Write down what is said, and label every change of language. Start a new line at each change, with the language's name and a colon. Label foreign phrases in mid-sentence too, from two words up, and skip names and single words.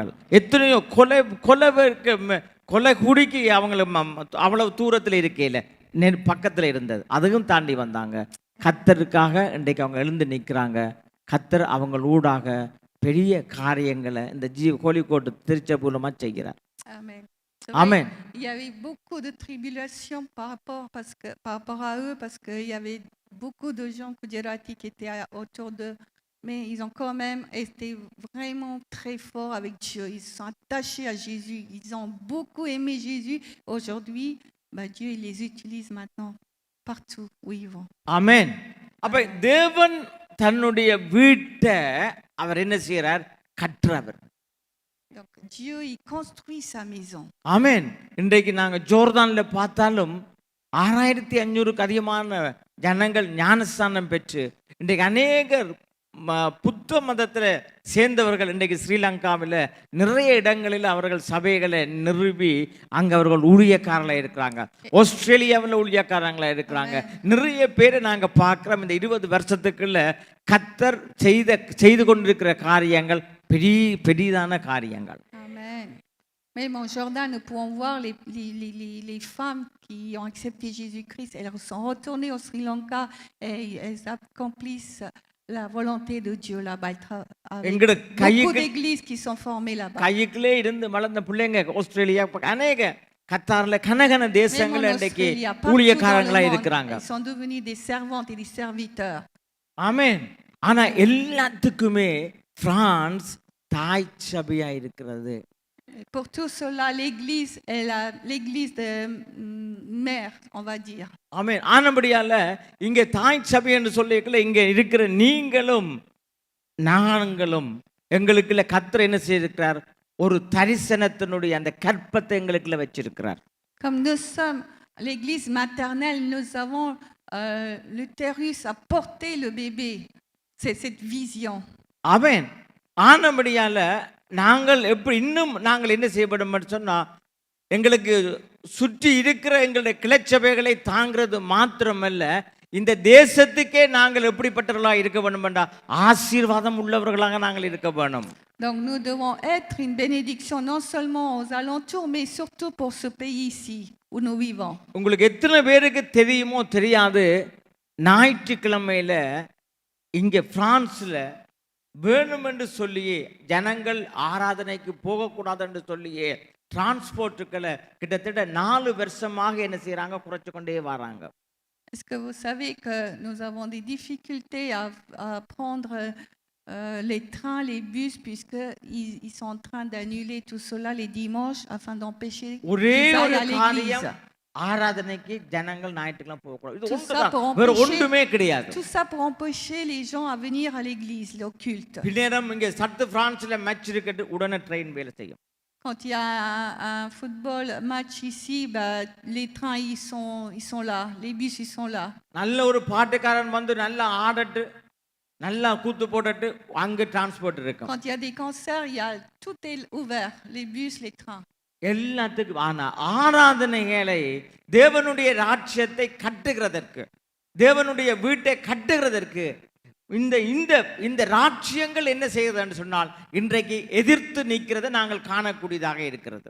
Tamil: எத்தனையோ கொலை குடிக்கு அவங்களுக்கு அவ்வளவு தூரத்தில் இருக்கையில பக்கத்தில் இருந்தது, அதுவும் தாண்டி வந்தாங்க. கர்த்தருக்காக இன்றைக்கு அவங்க எழுந்து நிற்கிறாங்க. கர்த்தர் அவங்க ஊடாக பெரிய காரியங்களை இந்த கோழிக்கோட்டு திருச்சபூலமா செய்கிறார்.
French: Amen. Il y avait beaucoup de tribulations par rapport à eux, parce qu'il y avait beaucoup de gens Gujarati qui étaient autour d'eux, mais ils ont quand même été vraiment très forts avec Dieu. Ils se sont attachés à Jésus, ils ont beaucoup aimé Jésus. Aujourd'hui, Dieu il les utilise maintenant partout où ils vont. Amen.
Tamil: அப்ப தேவன் தன்னுடைய வீட்டை அவர் என்ன செய்றார்? கற்றவர்.
French: Donc Dieu il construit sa maison.
Tamil: ஆமென். இன்றைக்கு நாங்க ஜோர்தான்ல பார்த்தாலும் 6500க்கு அதிகமான ஜனங்கள் ஞானஸ்தானம் பெற்று இன்றைக்கு அநேகர் புத்த மதத்தில் சேர்ந்தவர்கள் இன்றைக்கு ஸ்ரீலங்காவில் நிறைய இடங்களில் அவர்கள் சபைகளை நிறுவி அங்கே அவர்கள் ஊழியக்காரர்களாக இருக்கிறாங்க. ஆஸ்திரேலியாவில் ஊழியக்காரங்களாக இருக்கிறாங்க. நிறைய பேரை நாங்கள் பார்க்குறோம். இந்த 20 வருஷத்துக்குள்ள கர்த்தர் செய்து கொண்டிருக்கிற காரியங்கள் பெரிதான காரியங்கள்.
French: Même en Jordan, nous pouvons voir les femmes qui ont accepté Jésus-Christ. Elles sont retournées au Sri Lanka et elles accomplissent la volonté de Dieu là-bas. Avec beaucoup d'églises qui sont formées là-bas.
Tamil: கையிலே இருந்து வளர்ந்த பிள்ளைங்க ஆஸ்திரேலியா அநேக கத்தார்ல கனகன தேசங்கள்ல இன்றைக்கு ஊழியக்காரங்களா இருக்கிறாங்க.
French: Ils sont devenus des servantes et des serviteurs.
Tamil: ஆமென். ஆனா எல்லாத்துக்குமே பிரான்ஸ் தாய் சபையா இருக்கிறது.
French: Pour tout cela, l'église est l'église de mère, on va dire.
Tamil: ஆமென். ஆனபடியால இங்கே தாய் சபை என்று சொல்லிக்கல இங்கே இருக்கிற நீங்களும் நாங்களும் எங்களுக்குள்ள கர்த்தர் என்ன செய்திருக்கிறார்? ஒரு தரிசனத்தினுடைய அந்த கற்பத்தை எங்களுக்குள்ள வச்சிருக்கிறார்.
French: Comme nous sommes l'église maternelle, nous avons l'utérus à porter le bébé. C'est cette vision.
Tamil: ஆமென். ஆனபடியால நாங்கள் இன்னும் நாங்கள் என்ன செய்யப்படும் சொன்னா எங்களுக்கு சுற்றி இருக்கிற எங்களுடைய கிளைச்சபைகளை தாங்கிறது மாத்திரமல்ல, இந்த தேசத்துக்கே நாங்கள் எப்படிப்பட்டவர்களாக இருக்க வேண்டுமென்றா ஆசீர்வாதம் உள்ளவர்களாக நாங்கள் இருக்க வேணும்.
French: Donc nous devons être une bénédiction non seulement aux alentours, mais surtout pour ce pays ici où nous vivons.
Tamil: உங்களுக்கு எத்தனை பேருக்கு தெரியுமோ தெரியாது, ஞாயிற்றுக்கிழமையில இங்கே பிரான்ஸில் வேணுமென்று சொல்லியே ஜனங்கள் ஆராதனைக்கு போகக்கூடாது என்று சொல்லியே டிரான்ஸ்போர்ட்டுக்களை கிட்டத்தட்ட 4 வருஷமாக என்ன செய்கிறாங்க, குறைச்சு கொண்டே வராங்க.
French: Est-ce que vous savez que nous avons des difficultés à prendre les trains, les bus, puisqu'ils sont en train d'annuler tout cela les dimanches afin d'empêcher
Tamil: ஒரே
French: qu'ils
Tamil: ஒரு
French: aillent à
Tamil: காரியம்,
French: l'église.
Tamil: ஆராதனைக்கு ஜனங்கள் ஞாயிற்றுக்கிழமை போகக்கூடாது. இது
French: Tout ça
Tamil: ஒன்றுதான்,
French: pour
Tamil: வேற
French: empêcher-
Tamil: ஒன்றுமே கிடையாது.
French: Tout ça pour empêcher les gens à venir à l'église, au culte.
Tamil: பின்னேரம் இங்கே சத்து பிரான்ஸ்ல மேட்ச் இருக்கட்டு உடனே ட்ரெயின் வேலை செய்யும்.
French: Quand il y a un
English: football match
French: ici, les trains ils sont là, les bus ils sont là.
Tamil: நல்ல ஒரு பாட்டுக்காரன் வந்து நல்லா ஆடட்டு நல்லா கூத்து போட்டுட்டு அங்கே டிரான்ஸ்போர்ட் இருக்கும்.
French: Quand il y a des concerts, tout est ouvert, les bus, les trains.
Tamil: எல்லாத்துக்கும். ஆனா ஆராதனைகளை தேவனுடைய ராஜ்யத்தை கட்டுகிறதற்கு, தேவனுடைய வீட்டை கட்டுகிறதற்கு இந்த இந்த இந்த ராஜ்யங்கள் என்ன செய்கிறதுன்னு சொன்னால் இன்றைக்கு எதிர்த்து நிற்கிறதை நாங்கள் காணக்கூடியதாக இருக்கிறது.